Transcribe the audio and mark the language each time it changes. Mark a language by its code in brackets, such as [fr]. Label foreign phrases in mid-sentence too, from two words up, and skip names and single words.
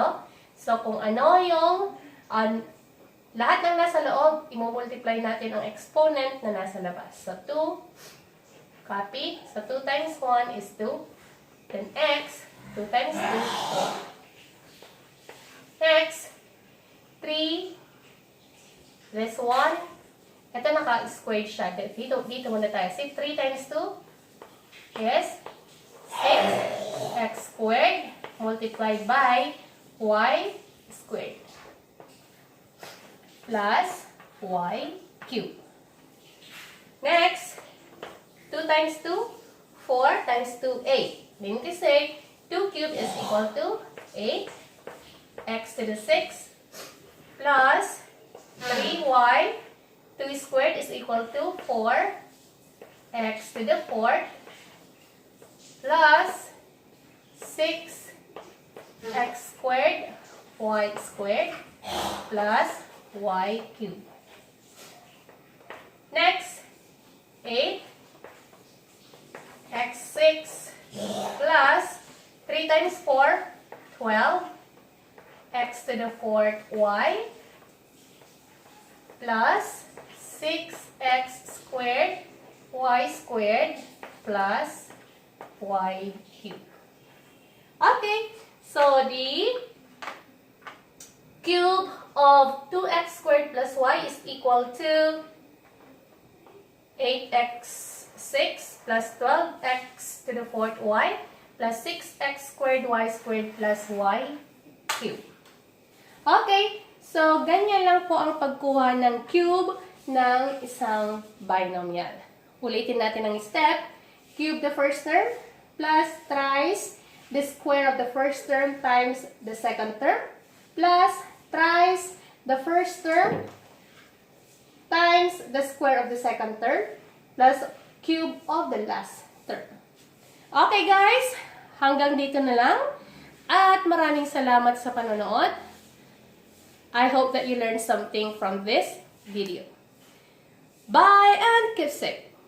[tl] So, kung ano yung lahat ng nasa loob, imumultiply natin ang exponent na nasa labas. [en] So, 2, copy. So, 2 times 1 is 2. Then x, 2 times 2. Next, 3, this 1. [tl] Ito naka-squared siya. Dito muna tayo. [en] See, 3 times 2 is 6x squared multiplied by y squared plus y cubed. Next, 2 times 2, 4 times 2, 8. Meaning to say, 2 cubed is equal to 8. X to the 6 plus 3y. 2 squared is equal to 4. X to the 4th plus 6x squared y squared plus y cubed. Next, 8 x6 plus 3 times 4, 12 x to the 4th y plus 6x squared y squared plus y cubed. Okay, so the cube of 2x squared plus y is equal to 8x6 plus 12x to the 4th y plus 6x squared y squared plus y cubed. [tl] Okay, so ganyan lang po ang pagkuha ng cube ng isang binomial. Ulitin natin ang step. [en] Cube the first term plus Trice the square of the first term times the second term plus Trice the first term times the square of the second term plus cube of the last term. [tl] Okay guys, hanggang dito na lang at maraming salamat sa panonood. [en] I hope that you learned something from this video. Bye and keep safe.